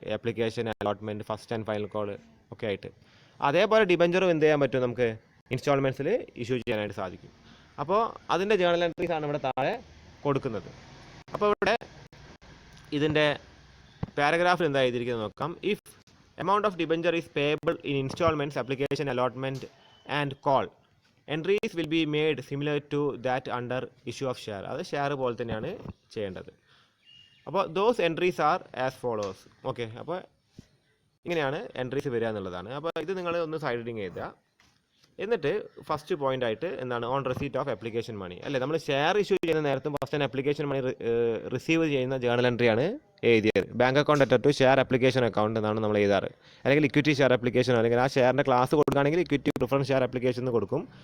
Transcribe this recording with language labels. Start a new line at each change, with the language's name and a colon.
Malayalam: Application, allotment, first and final call ഒക്കെ ആയിട്ട്. അതേപോലെ ഡിബഞ്ചറും എന്ത് ചെയ്യാൻ പറ്റും? നമുക്ക് ഇൻസ്റ്റാൾമെൻറ്റ്സിൽ ഇഷ്യൂ ചെയ്യാനായിട്ട് സാധിക്കും. അപ്പോൾ അതിൻ്റെ ജേണൽ എൻട്രീസ് ആണ് ഇവിടെ താഴെ കൊടുക്കുന്നത്. അപ്പോൾ ഇവിടെ ഇതിൻ്റെ പാരഗ്രാഫിൽ എന്താ എഴുതിയിരിക്കുന്നത് നോക്കാം.
English: If amount of debenture is payable in installments, application, allotment and call, entries will be made similar to that under issue of share.
Malayalam: അത് ഷെയർ പോലെ തന്നെയാണ് ചെയ്യേണ്ടത്. അപ്പോൾ
English: those entries are as follows.
Malayalam: Okay, അപ്പോൾ ഇങ്ങനെയാണ് എൻട്രീസ് വരിക എന്നുള്ളതാണ്. അപ്പോൾ ഇത് നിങ്ങൾ ഒന്ന് സൈഡ് ഹെഡിങ് എഴുതുക. എന്നിട്ട് ഫസ്റ്റ് പോയിന്റ് ആയിട്ട് എന്താണ്
English: on receipt of application money
Malayalam: അല്ലേ. നമ്മൾ ഷെയർ ഇഷ്യൂ ചെയ്യുന്ന നേരത്തും first and application money receive ചെയ്യുന്ന ജേണൽ എൻട്രിയാണ് എഴുതിയത്.
English: bank account അറ്റർ to share application account
Malayalam: എന്നാണ് നമ്മൾ എഴുതാറ്. അല്ലെങ്കിൽ ഇക്വിറ്റി ഷെയർ ആപ്ലിക്കേഷൻ, അല്ലെങ്കിൽ ആ ഷെയറിൻ്റെ ക്ലാസ് കൊടുക്കുകയാണെങ്കിൽ ഇക്വിറ്റി പ്രിഫറൻസ് ഷെയർ ആപ്ലിക്കേഷൻ എന്ന് കൊടുക്കും.